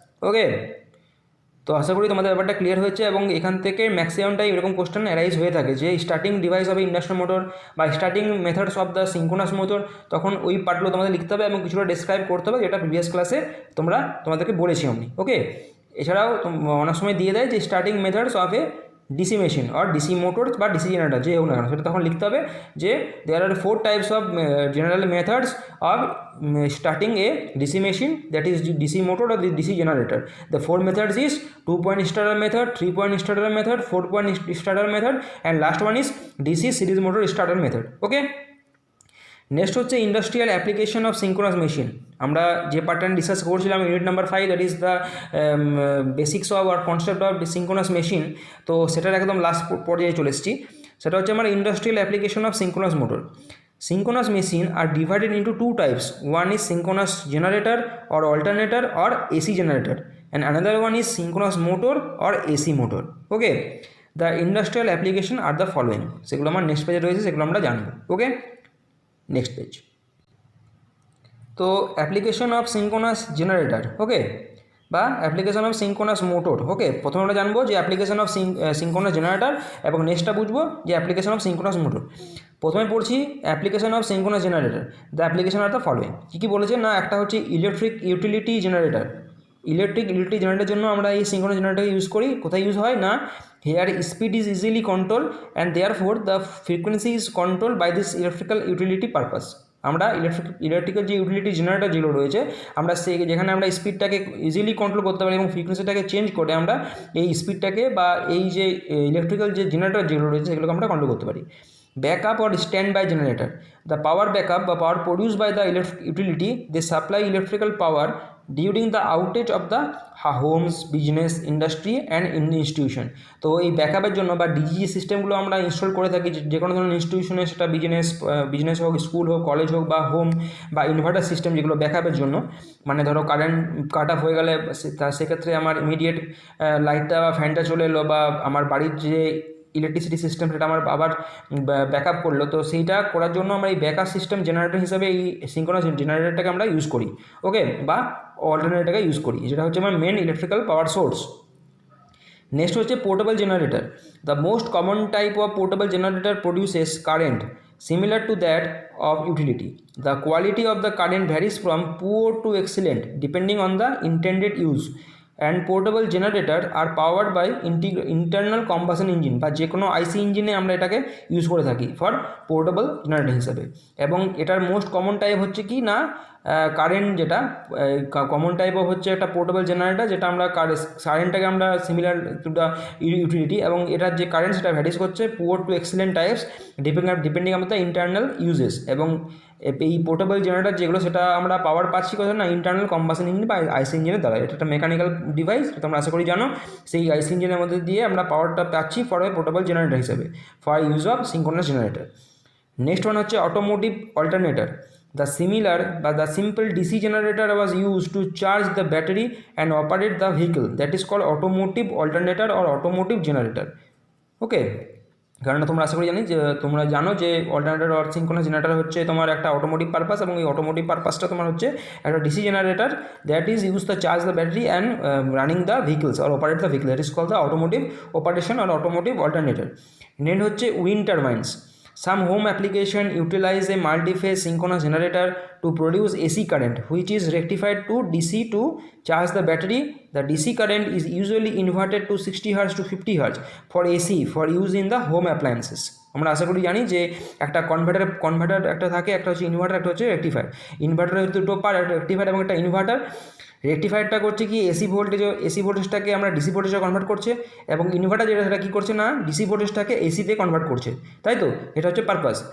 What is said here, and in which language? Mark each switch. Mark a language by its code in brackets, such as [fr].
[bn] ওকে, তো আশা করি তোমাদের ব্যাপারটা ক্লিয়ার হয়েছে, এবং এখান থেকে ম্যাক্সিমামটাই এরকম কোশ্চেন অ্যারাইজ হয়ে থাকে যে starting device of induction motor বা starting methods of the synchronous motor, তখন ওই পার্টগুলো তোমাদের লিখতে হবে এবং কিছুটা ডেসক্রাইব করতে হবে, যেটা প্রিভিয়াস ক্লাসে তোমাদেরকে বলেছি আমি। ওকে, এছাড়াও অনেক সময় দিয়ে দেয় যে starting methods of A DC machine or DC motors বা ডিসি জেনারেটর যে হোক না কেন, সেটা তখন লিখতে হবে যে [en] there are 4 types of general methods of starting a DC machine, [bn] that is DC motor [en] or the DC generator. The 4 methods is 2-point starter method, 3-point starter method, 4-point starter method, and last one is DC series motor starter method. Okay. [bn] Next হচ্ছে industrial application of synchronous machine. আমরা যে পার্টটা discuss করছিলাম unit number 5, that is the basics of আর concept of synchronous machine, তো সেটার একদম last পর্যায়ে চলে এসেছি। সেটা হচ্ছে আমার industrial application of synchronous motor. [en] Synchronous machine are divided into 2 types. One is synchronous generator or alternator or AC generator, and another one is synchronous motor or AC motor. Okay, the industrial application are the following. [bn] সেগুলো আমার next পেজে রয়েছে, সেগুলো আমরা জানবো। ওকে, next page. তো application of synchronous generator, ওকে, বা application of synchronous motor. ওকে, প্রথমে আমরা জানবো যে অ্যাপ্লিকেশন অফ সিঙ্ক্রোনাস জেনারেটর এবং নেক্সটটা বুঝবো যে অ্যাপ্লিকেশন অফ সিঙ্ক্রোনাস মোটর। প্রথমে পড়ছি application of synchronous generator. [en] The application are the following. [bn] কী কী বলেছে না, একটা হচ্ছে electric utility generator. Electric utility জেনারেটরের জন্য আমরা এই সিঙ্ক্রোনাস জেনারেটর ইউজ করি। কোথায় ইউজ হয় না, [en] Here speed is easily control and therefore the frequency is control by this electrical utility purpose. [bn] আমরা ইলেকট্রিক্যাল যে ইউটিলিটি জেনারেটর যেগুলো রয়েছে, আমরা যেখানে আমরা স্পিডটাকে ইজিলি কন্ট্রোল করতে পারি এবং ফ্রিকোয়েন্সিটাকে চেঞ্জ করে আমরা এই স্পিডটাকে বা এই যে ইলেকট্রিক্যাল যে জেনারেটর যেগুলো রয়েছে সেগুলোকে আমরা কন্ট্রোল করতে পারি। [en] Backup or standby generator. The power backup or power produced by the utility, they supply electrical power during the outage of the homes, business, industry and institution. [bn] তো এই ব্যাকআপের জন্য বা ডিজি সিস্টেমগুলো আমরা ইনস্টল করে থাকি যে কোনো ধরনের ইনস্টিটিউশনে, সেটা বিজনেস হোক, স্কুল হোক, কলেজ হোক বা হোম, বা ইনভার্টার সিস্টেম যেগুলো ব্যাকআপের জন্য, মানে ধরো কারেন্ট কাট অফ হয়ে গেলে সেক্ষেত্রে আমার ইমিডিয়েট লাইটটা বা ফ্যানটা চলে এলো, বা আমার বাড়ির যে ইলেকট্রিসিটি সিস্টেম সেটা আমার আবার ব্যাকআপ করলো, তো সেইটা করার জন্য আমরা এই ব্যাকআপ সিস্টেম জেনারেটর হিসাবে এই সিঙ্ক্রোনাস জেনারেটরটাকে আমরা ইউজ করি। ওকে, বা অল্টারনেটরটাকে ইউজ করি, যেটা হচ্ছে আমার main electrical power source. Next হচ্ছে portable generator. [en] The most common type of portable generator produces current similar to that of utility. The quality of the current varies from poor to excellent depending on the intended use. And portable generator are powered by internal combustion engine [bn] বা যে কোনো আইসি ইঞ্জিনে আমরা এটাকে use করে থাকি for portable generator হিসাবে। এবং এটার মোস্ট কমন টাইপ হচ্ছে কি না, কারেন্ট যেটা কমন টাইপ অফ হচ্ছে একটা পোর্টেবল জেনারেটর, যেটা আমরা কারেন্টটাকে আমরা সিমিলার টু দ্য ইউটিলিটি, এবং এটার যে কারেন্ট সেটা ভ্যারিজ করছে poor two excellent types depending on the internal uses. এবং এই পোর্টেবল জেনারেটর যেগুলো, সেটা আমরা পাওয়ার পাচ্ছি কোথায় না, ইন্টারনাল কম্বাসন ইঞ্জিন বা আইসি ইঞ্জিনের দ্বারা। এটা একটা মেকানিক্যাল ডিভাইস, এটা তোমরা আশা করি জানো। সেই আইসি ইঞ্জিনের মধ্যে দিয়ে আমরা পাওয়ারটা পাচ্ছি ফর এ পোর্টেবল জেনারেটর হিসেবে for use of synchronous generator. Next one হচ্ছে automotive alternator. [en] The similar but the simple DC generator was used to charge the battery and operate the vehicle, that is called automotive alternator or automotive generator. [bn] Okay, কারণ তোমরা আশা করি তোমরা জানো যে alternator or synchronous generator হচ্ছে তোমার একটা automotive purpose, এবং এই অটোমোটিভ পারপাসটা তোমার হচ্ছে একটা DC generator [en] that is use the charge the battery and running the vehicles or operate the vehicle, [bn] that is call the automotive operation or automotive alternator. Next হচ্ছে wind টারবাইন্স। [en] Some home application utilize a multi-phase synchronous generator to produce AC current, which is rectified to DC to charge the battery. The DC current is usually inverted to 60 Hz to 50 Hz for AC for use in the home appliances. [bn] আমরা আশা করি জানি যে একটা converter একটা থাকে, একটা হচ্ছে inverter, একটা হচ্ছে রেক্টিফায়ার। ইনভার্টারের দুটো পার্ট, একটা রেক্টিফায়ার এবং একটা ইনভার্টার। রেক্টিফায়ারটা করছে কি এসি ভোল্টেজটাকে আমরা ডিসি ভোল্টেজে কনভার্ট করছে, এবং ইনভার্টার যেটা সেটা কী করছে না, ডিসি ভোল্টেজটাকে এসিতে কনভার্ট করছে, তাই তো? এটা হচ্ছে পারপাস।